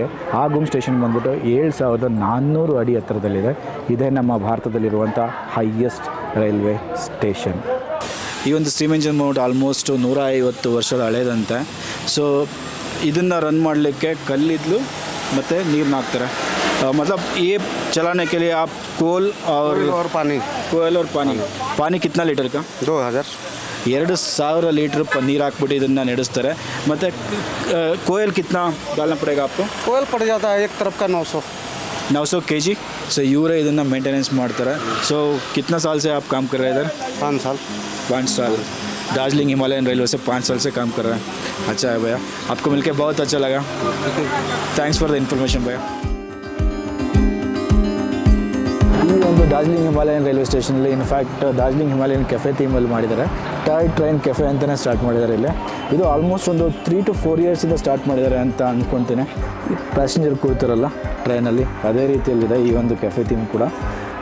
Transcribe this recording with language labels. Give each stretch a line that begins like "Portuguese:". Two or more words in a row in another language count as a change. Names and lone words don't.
Kannada: ಆ ಗುಮ್ ಸ್ಟೇಷನ್ ಬಂದ್ಬಿಟ್ಟು 7400 ಅಡಿ ಎತ್ತರದಲ್ಲಿದೆ. ಇದೇ ನಮ್ಮ ಭಾರತದಲ್ಲಿರುವಂಥ
English: highest railway station.
Kannada: ಈ ಒಂದು
English: steam engine
Kannada: ಬಂದ್ಬಿಟ್ಟು ಆಲ್ಮೋಸ್ಟ್ 150 ವರ್ಷದ ಹಳೇದಂತೆ. ಸೊ ಇದನ್ನು ರನ್ ಮಾಡಲಿಕ್ಕೆ ಕಲ್ಲಿದ್ದಲು ಮತ್ತು ನೀರನ್ನ ಹಾಕ್ತಾರೆ.
Hindi: मतलब ये चलाने के लिए आप कोल और पानी कितना लीटर का?
Kannada: 2000 ಲೀಟ್ರ್ ನೀರು ಹಾಕ್ಬಿಟ್ಟು ಇದನ್ನು ನಡೆಸ್ತಾರೆ.
Hindi: ಮತ್ತು कोयल कितना डालना पड़ेगा आपको? कोयल पड़ जाता है एक तरफ का 900 kg.
Kannada: ಸೊ ಇವರೇ ಇದನ್ನು ಮೇಂಟೆನೆನ್ಸ್ ಮಾಡ್ತಾರೆ.
Hindi: ಸೊ कितना साल से आप काम कर रहे हैं इधर? 5 साल. दार्जिलिंग हिमालयन रेलवे से 5 साल से काम कर रहे हैं. अच्छा है भैया, आपको मिलकर बहुत अच्छा लगा.
English: thanks for the information भैया.
Kannada: ಈ ಒಂದು ಡಾರ್ಜಿಲಿಂಗ್ ಹಿಮಾಲಯನ್ ರೈಲ್ವೆ ಸ್ಟೇಷನಲ್ಲಿ ಇನ್ಫ್ಯಾಕ್ಟ್ ಡಾರ್ಜಿಲಿಂಗ್ ಹಿಮಾಲಯನ್ ಕೆಫೆ ಥೀಮಲ್ಲಿ ಮಾಡಿದ್ದಾರೆ. ಟಾಯ್ ಟ್ರೈನ್ ಕೆಫೆ ಅಂತಲೇ ಸ್ಟಾರ್ಟ್ ಮಾಡಿದ್ದಾರೆ ಇಲ್ಲಿ. ಇದು ಆಲ್ಮೋಸ್ಟ್ ಒಂದು 3 to 4 ಇಯರ್ಸಿಂದ ಸ್ಟಾರ್ಟ್ ಮಾಡಿದ್ದಾರೆ ಅಂತ ಅಂದ್ಕೊಳ್ತೀನಿ. ಪ್ಯಾಸೆಂಜರ್ ಕೂರ್ತಾರಲ್ಲ ಟ್ರೈನಲ್ಲಿ, ಅದೇ ರೀತಿಯಲ್ಲಿದೆ ಈ ಒಂದು
English: cafe theme
Kannada: ಕೂಡ.